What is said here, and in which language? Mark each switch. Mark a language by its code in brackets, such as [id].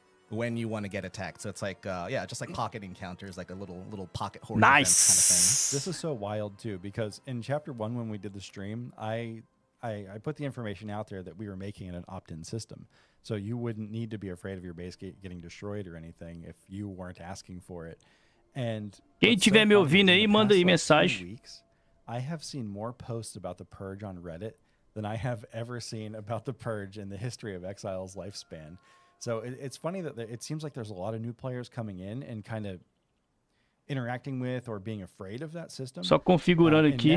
[en] When you want to get attacked, so it's like just like pocket encounters, like a little pocket horde nice kind of thing. This is so wild too, because in chapter 1 when we did the stream, I put the information out there that we were making it an opt-in system, so you wouldn't need to be afraid of your base getting destroyed or anything if you weren't asking for it. And [pt] quem tiver me ouvindo aí, manda aí mensagem. [en] I have seen more posts about the purge on Reddit than I have ever seen about the purge in the history of Exiles' lifespan. So it's funny that it seems like there's a lot of new players coming in and kind of interacting with or being afraid of that system. [pt] Só configurando aqui.